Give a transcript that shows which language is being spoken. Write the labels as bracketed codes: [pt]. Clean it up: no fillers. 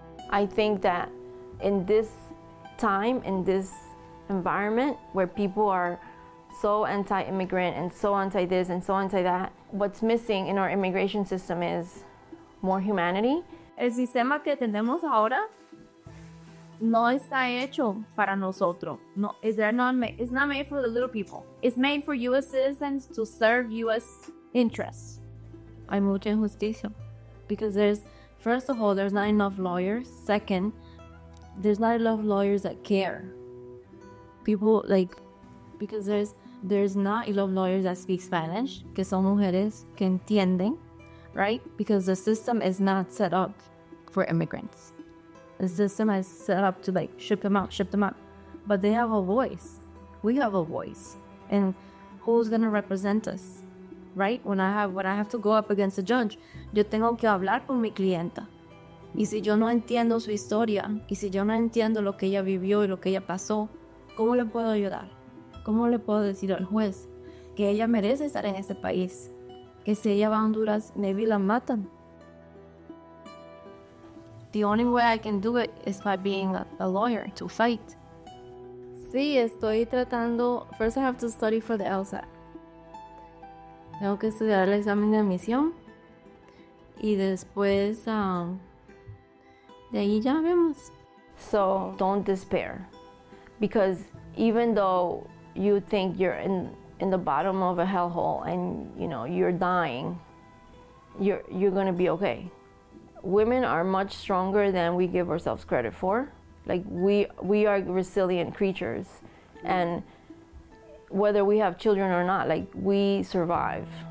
[en] I think that in this time, in this environment where people are so anti-immigrant and so anti-this and so anti-that, what's missing in our immigration system is more humanity. [es] El sistema que tenemos ahora no está hecho para nosotros. [en] No, it's not made for the little people. It's made for U.S. citizens to serve U.S. interests. [es] Hay mucha injusticia [en] because first of all, there's not enough lawyers. Second, there's not enough lawyers that care. People because there's not enough lawyers that speak Spanish, [es] que son mujeres que entienden, [en] right? Because the system is not set up for immigrants. The system is set up to ship them out. But they have a voice. We have a voice. And who's gonna represent us? Right? When I have to go up against a judge, [es] yo tengo que hablar por mi clienta. Y si yo no entiendo su historia, y si yo no entiendo lo que ella vivió y lo que ella pasó, ¿cómo le puedo ayudar? ¿Cómo le puedo decir al juez que ella merece estar en este país? Que si ella va a Honduras, maybe la matan. [en] The only way I can do it is by being a lawyer to fight. [es] Sí, estoy tratando. [en] First I have to study for the LSAT. [es] Tengo que estudiar el examen de admisión. Y después, de ahí ya vemos. [en] So don't despair. Because even though you think you're in the bottom of a hellhole and you're dying, you're gonna be okay. Women are much stronger than we give ourselves credit for. We are resilient creatures, and whether we have children or not, we survive.